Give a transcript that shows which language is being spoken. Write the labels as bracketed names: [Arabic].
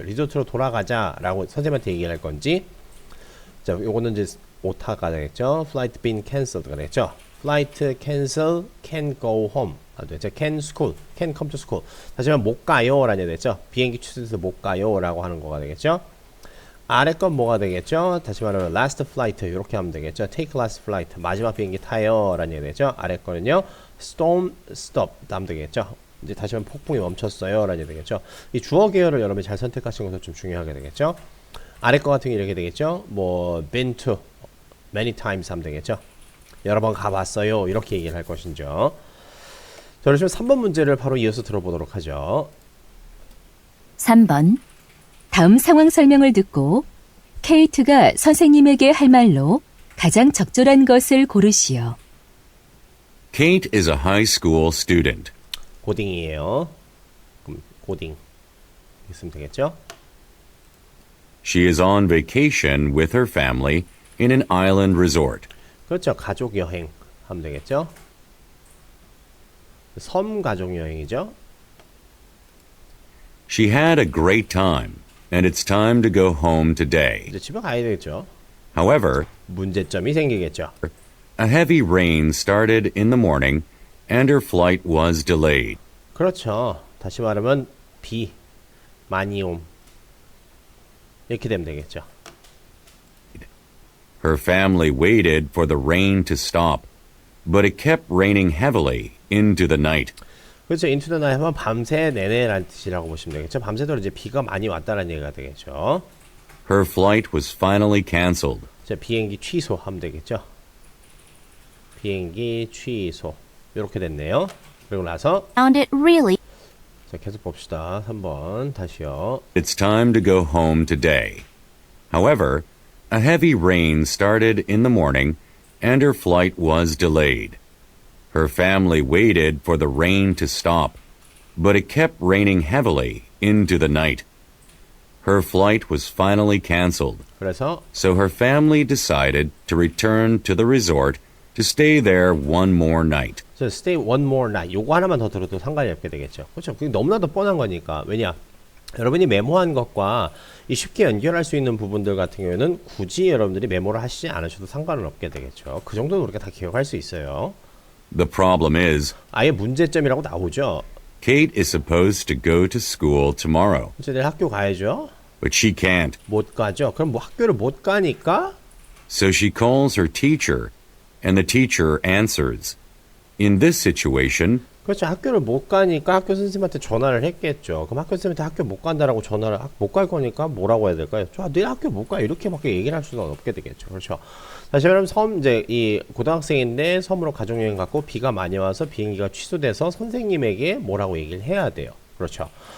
[Korean] 리조트로 돌아가자라고 선생님한테 얘기를 할 건지. 자, 요거는 이제 오타가 되겠죠? [English] flight been canceled [Korean] 가 되겠죠? [English] flight cancel, can go home. [Korean] 되죠? [English] can school, can come to school. [Korean] 하지만 못 가요라는 얘기 되겠죠? 비행기 취소해서 못 가요라고 하는 거가 되겠죠? 아래 건 뭐가 되겠죠? 다시 말하면 [English] last flight [Korean] 이렇게 하면 되겠죠? [English] take last flight [Korean] 마지막 비행기 타요 라는 얘기 되죠? 아래 거는요 [English] storm stop [Korean] 하면 되겠죠? 이제 다시 말하면 폭풍이 멈췄어요 라는 얘기 되겠죠? 이 주어 계열을 여러분이 잘 선택하시는 것도 좀 중요하게 되겠죠? 아래 거 같은 게 이렇게 되겠죠? 뭐 [English] been to many times [Korean] 하면 되겠죠? 여러 번 가봤어요 이렇게 얘기를 할 것이죠. 자, 그러시면 3번 문제를 바로 이어서 들어보도록 하죠. 3번. 다음 상황 설명을 듣고 케이트가 선생님에게 할 말로 가장 적절한 것을 고르시오. [English] Kate is a high school student. [Korean] 고딩이에요. 그럼 고딩 있으면 되겠죠? [English] She is on vacation with her family in an island resort. [Korean] 그렇죠. 가족 여행 하면 되겠죠? 섬 가족 여행이죠? [English] She had a great time, and it's time to go home today. [Korean] 이제 집에 가야 되겠죠? [English] However, [Korean] 문제점이 생기겠죠? [English] a heavy rain started in the morning, and her flight was delayed. [Korean] 그렇죠. 다시 말하면 비 많이 옴 이렇게 되면 되겠죠? [English] Her family waited for the rain to stop, but it kept raining heavily into the night. [Korean] 그렇죠. [English] into the night [Korean] 하면 밤새 내내라는 뜻이라고 보시면 되겠죠. 밤새도록 이제 비가 많이 왔다는 얘기가 되겠죠. [English] Her flight was finally canceled. [Korean] 자, 비행기 취소하면 되겠죠. 비행기 취소. 이렇게 됐네요. 그리고 나서 [English] Found it really [Korean] 자, 계속 봅시다. 3번 다시요. [English] It's time to go home today. However, a heavy rain started in the morning and her flight was delayed. Her family waited for the rain to stop, but it kept raining heavily into the night. Her flight was finally canceled, [Korean] 그래서 [English] so her family decided to return to the resort to stay there one more night. [Korean] 저 [English] stay one more night [Korean] 요거 하나만 더 들어도 상관이 없게 되겠죠. 그렇죠. 그게 너무나도 뻔한 거니까. 왜냐? 여러분이 메모한 것과 이 쉽게 연결할 수 있는 부분들 같은 경우에는 굳이 여러분들이 메모를 하시지 않으셔도 상관은 없게 되겠죠. 그 정도는 우리가 다 기억할 수 있어요. [English] The problem is, [Korean] 아예 문제점이라고 나오죠. [English] Kate is supposed to go to school tomorrow, [Korean] 이제 내일 학교 가야죠. [English] but she can't. [Korean] 못 가죠. 그럼 뭐 학교를 못 가니까 [English] So she calls her teacher, and the teacher answers. In this situation, [Korean] 그렇죠. 학교를 못 가니까 학교 선생님한테 전화를 했겠죠. 그럼 학교 선생님한테 학교 못 간다라고 전화를 못 갈 거니까 뭐라고 해야 될까요? 저 내일 학교 못 가 이렇게밖에 얘기를 할 수는 없게 되겠죠. 그렇죠. 다시 말하면 섬 이제 이 고등학생인데 섬으로 가족여행 갔고 비가 많이 와서 비행기가 취소돼서 선생님에게 뭐라고 얘기를 해야 돼요. 그렇죠.